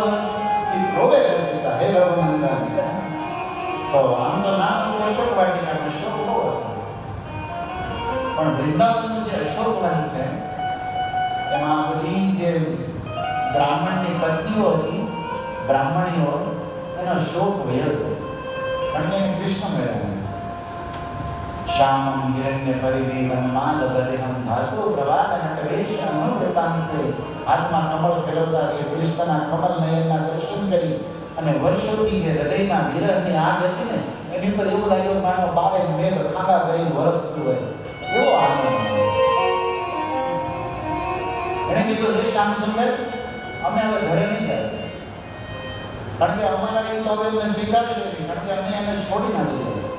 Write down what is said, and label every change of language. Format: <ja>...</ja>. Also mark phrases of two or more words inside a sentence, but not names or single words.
<gu>એ રોવે છે સીતા, હે રઘુનંદન. તો આમ તો નામ અશોક વાટિકા, શોક બહુ હતો. પણ વૃંદાવનનું જે અશોક વન છે એમાં બધી જે બ્રાહ્મણની પત્નીઓ હતી, બ્રાહ્મણીઓ, એનો શોક વયો હતો. કારણ કે એને કૃષ્ણ મળ્યા.</gu> <sa>श्यामं हिरण्य परिदेवन माल बलिहम धातु प्रवाद नटवेश अनुव्रतांसे आत्मा कमल</sa> <gu>ફેરવતા શ્રી કૃષ્ણના કમલ નયનના દર્શન કરી અને વર્ષોથી જે હૃદયમાં વિરહની આગ હતી ને એની પર એવું લાગ્યું માનો બારે મેઘ ખાગા કરીને વરસતું હોય એવો આનંદ. એણે કીધું હે શ્યામ સુંદર અમે હવે ઘરે નહીં જાય કારણ કે અમારા એ તો હવે એમને સ્વીકારશે નહીં કારણ કે અમે એને છોડી ના દીધો.</gu>